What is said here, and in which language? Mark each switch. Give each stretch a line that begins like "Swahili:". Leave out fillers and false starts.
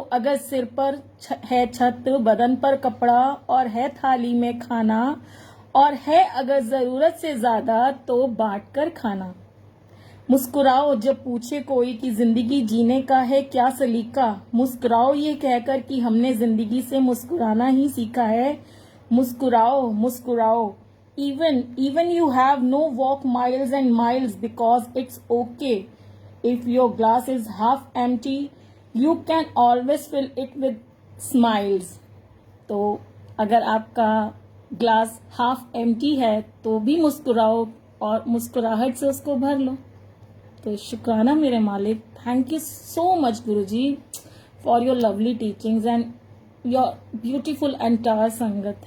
Hindi: अगर सिर पर है छत, बदन पर कपड़ा, और है थाली में खाना, और है अगर जरूरत से ज्यादा, तो बांट कर खाना। मुस्कुराओ। जब पूछे कोई कि जिंदगी जीने का है क्या सलीका, मुस्कुराओ ये कहकर कि हमने जिंदगी से मुस्कुराना ही सीखा है। मुस्कुराओ। मुस्कुराओ।
English: even you have no walk miles and miles, because it's okay if your glass is half empty, you can always fill it with smiles.
Hindi: तो अगर आपका ग्लास हाफ एम्प्टी है तो भी मुस्कुराओ, और मुस्कुराहट से उसको भर लो। तो शुक्राना मेरे मालिक।
English: Thank you so much Guruji for your lovely teachings and your beautiful entire संगत।